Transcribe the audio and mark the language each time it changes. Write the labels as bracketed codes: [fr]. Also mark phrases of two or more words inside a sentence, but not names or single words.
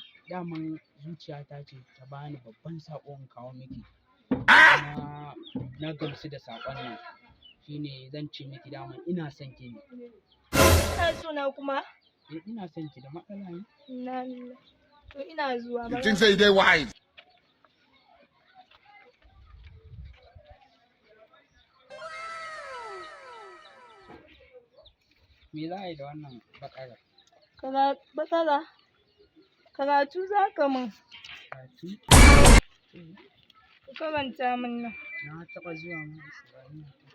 [ha] Daman zuciyata ce ta bani babban saƙo in kawo miki. Kuma na gamsu da saƙon nan. Shine zan ce miki daman ina son ki ne. Ina so na kuma? Ina son ki da matsala ne. [ar] Inna lillahi. [ha] To ina zuwa. [pcm] You think say they wise? [ha] Me za a yi da wannan baƙara? Baƙara? Karatu za ka min. Karatu? Ka karanta min nan. Na taɓa zuwa ma Islamiyya.